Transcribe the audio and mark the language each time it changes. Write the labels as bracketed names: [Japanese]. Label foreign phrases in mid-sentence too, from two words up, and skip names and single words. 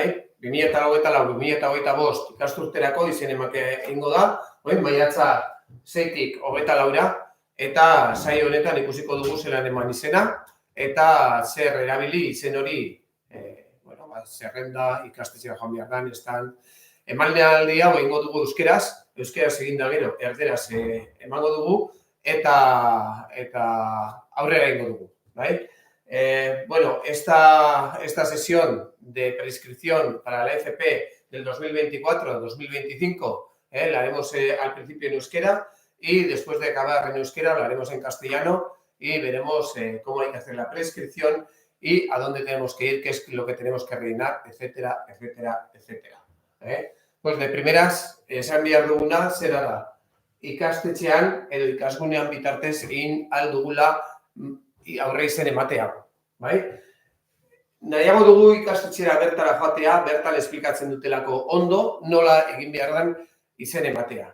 [Basque] 2024-2025 ikasturterako izen ematea egingo da, maiatza 6-tik 24-ra, eta saio honetan ikusiko dugu zelan eman izena, eta zer erabili izen hori, zerrenda, ikastetxera joan behar dan, estan, emanaldi hau egingo dugu euskeraz egin da gero, erderaz emango dugu, eta aurrera egingo dugu, bai? [Spanish] Esta sesión de prescripción para la FP del 2024-2025 la haremos al principio en euskera y después de acabar en euskera lo haremos en castellano y veremos cómo hay que hacer la prescripción y a dónde tenemos que ir, qué es lo que tenemos que rellenar, etcétera, etcétera, etcétera. Pues de primeras, [Basque] esan behar duguna, zera da, ikastetxean edo ikasgunean bitartez egin ahal dugula aurre izen ematea, bai? Nahiago dugu ikastetxera bertara joatea, bertan esplikatzen dutelako ondo, nola egin behar den izen ematea.